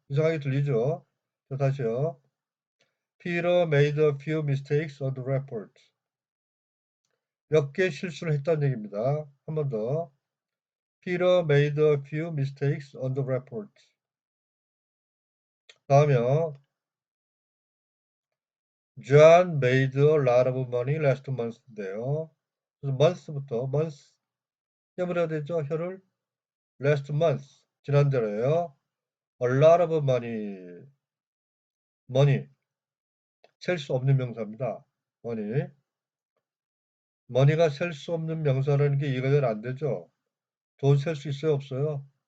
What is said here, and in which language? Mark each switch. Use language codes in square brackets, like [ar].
[ko] 이상하게 들리죠? 자, 다시요. [en] Peter made a few mistakes on the report. [ko] 몇 개 실수를 했다는 얘기입니다. 한 번 더. [en] Peter made a few mistakes on the report. [ko] 다음이요. [en] John made a lot of money last month인데요. [ko] 그래서 month부터 month 깨물어야 되죠. 혀를 [en] last month [ko] 지난달에요. [en] A lot of money [ko] 셀 수 없는 명사입니다. money가 셀 수 없는 명사라는 게 이해가 잘 안 되죠. 돈 셀 수 있어요? 없어요?